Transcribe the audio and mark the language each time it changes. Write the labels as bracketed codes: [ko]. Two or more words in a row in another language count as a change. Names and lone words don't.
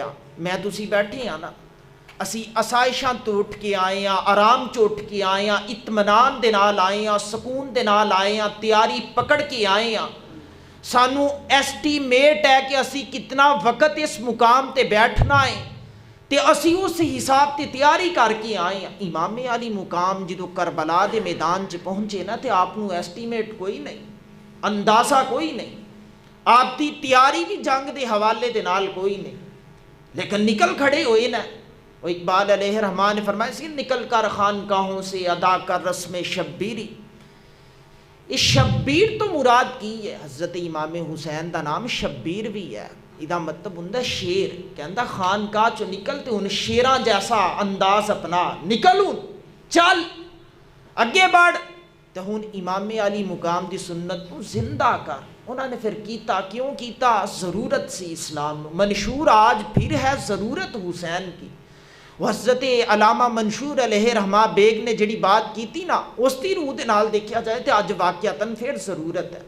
[pa] میں تسی بیٹھے ہیں نا، اسی آسائشاں تو اٹھ کے آئے ہیں، آرام چ اٹھ کے آئے ہیں، اطمینان دے نال آئے ہیں، سکون دے نال آئے ہیں، تیاری پکڑ کے آئے ہیں۔ سانو ایسٹیمیٹ ہے کہ اسی کتنا وقت اس مقام تے بیٹھنا ہے تے اسی اس حساب تے تیاری کر کے آئے ہیں۔ امام علی مقام جدو کربلا دے میدان چ پہنچے نا تے آپ نو ایسٹیمیٹ کوئی نہیں، اندازہ کوئی نہیں، آپ دی تیاری بھی جنگ دے حوالے دے نال کوئی نہیں، لیکن نکل کھڑے ہوئے نا۔ [ur] اور اقبال علیہ الرحمٰن نے فرمایا سی نکل کر خانقاہوں سے ادا کر رسم شبیری۔ [pa] اس شبیر تو مراد کی ہے حضرت امام حسین دا نام شبیر بھی ہے، ادا مطلب ہوندا شیر، کہندا خانقاہ چو نکل تے ہن شیراں جیسا انداز اپنا، نکل ہن چل اگے بڑھ تے ہن امام علی مقام دی سنت کو زندہ کر۔ انہوں نے پھر کیتا، کیوں کیتا؟ ضرورت سی اسلام نو، منشور [ur] آج پھر ہے ضرورت حسین کی۔ [pa] حضرت علامہ منشور علیہ رحمہ بیگ نے جڑی بات کی تھی نا، اس دی روح دے نال دیکھا جائے تو اج واقعتاً پھر ضرورت ہے۔